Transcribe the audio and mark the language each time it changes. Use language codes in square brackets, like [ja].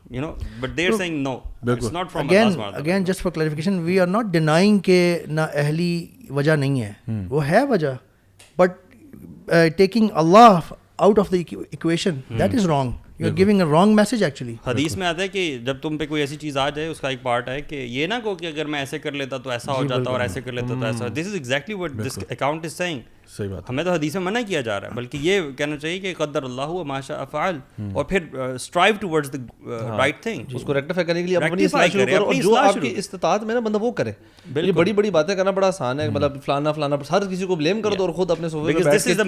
[en] You know, but they are saying no, it's not from Allah [ar] subhanahu wa ta'ala. [en] Again, just for clarification, we are not denying [ur] کہ نہ اہلی وجہ نہیں ہے, وہ ہے وجہ, [en] but taking Allah out of the equation, that is wrong. You are giving a wrong message actually. [ur] حدیث میں آتا ہے کہ جب تم پہ کوئی ایسی چیز آ جائے, اس کا ایک پارٹ ہے کہ یہ نہ کہو کہ اگر میں ایسے کر لیتا تو ایسا ہو جاتا, اور ایسے کر لیتا تو ایسا. [en] This is exactly what this account is saying. [ur] صحیح بات, ہمیں تو حدیث میں منع کیا جا رہا ہے, بلکہ یہ کہنا چاہیے کہ [ar] قدر اللہ و ما شاء فعل, [ur] اور پھر [en] strive towards the right thing, [ur] اس کو ریکٹیفائی کرنے کے لیے اپنی اصلاح شروع کرو, اور جو آپ کی استطاعت میں نا بندہ وہ کرے. یہ بڑی بڑی باتیں کرنا بڑا آسان ہے, مطلب فلانا ہر کسی کو بلیم کر دو اور خود اپنے صوفے پہ بیٹھ کے.